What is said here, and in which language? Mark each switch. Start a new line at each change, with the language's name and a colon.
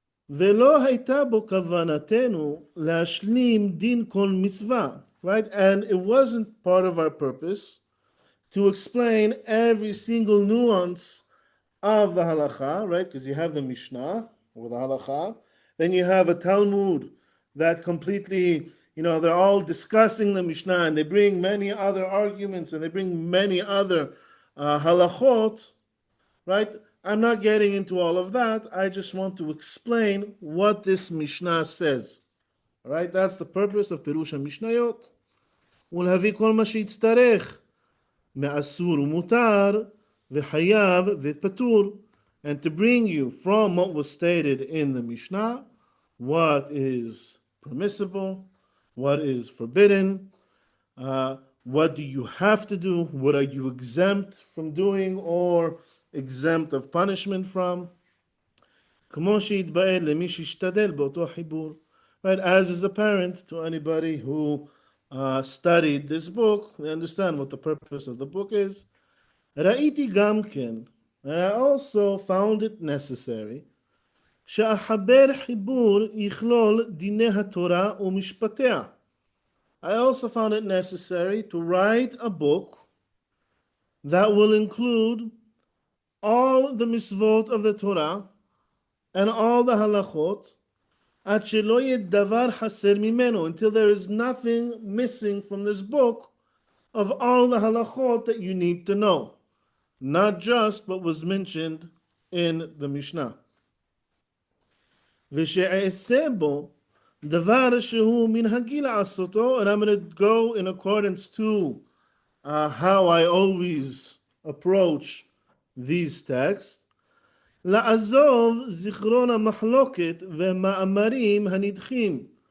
Hebrew: ולא הייתה בו כוונתנו להשלים דין כל מצווה,
English: right? And it wasn't part of our purpose to explain every single nuance of the halacha, right? Because you have the Mishnah or the halacha, then you have a Talmud that completely, they're all discussing the Mishnah and they bring many other arguments and they bring many other halachot, right? I'm not getting into all of that. I just want to explain what this Mishnah says. All right? That's the purpose of Pirush HaMishnayot.
Hebrew: ולהביא כל מה שיצטרך מאסור ומותר וחייב ופטור,
English: and to bring you from what was stated in the Mishnah, what is permissible, what is forbidden, what do you have to do, what are you exempt from doing or exempt of punishment from.
Hebrew: כמו שיתבאר למי שישתדל באותו חיבור.
English: Right, as is apparent to anybody who studied this book, they understand what the purpose of the book is.
Hebrew: ראיתי גם כן,
English: and I also found it necessary,
Hebrew: שאחבר חיבור יכלול דיני התורה ומשפטיה.
English: I also found it necessary to write a book that will include all the mitzvot of the Torah and all the halachot,
Hebrew: עד שלא יהיה דבר חסר ממנו,
English: until there is nothing missing from this book of all the halachot that you need to know, not just what was mentioned in the Mishnah.
Hebrew: ושאעשה בו דבר שהוא מנהגי לעשותו,
English: and I'm going to go in accordance to how I always approach these texts.
Hebrew: לעזוב זיכרון המחלוקת ומאמרים הנדחים.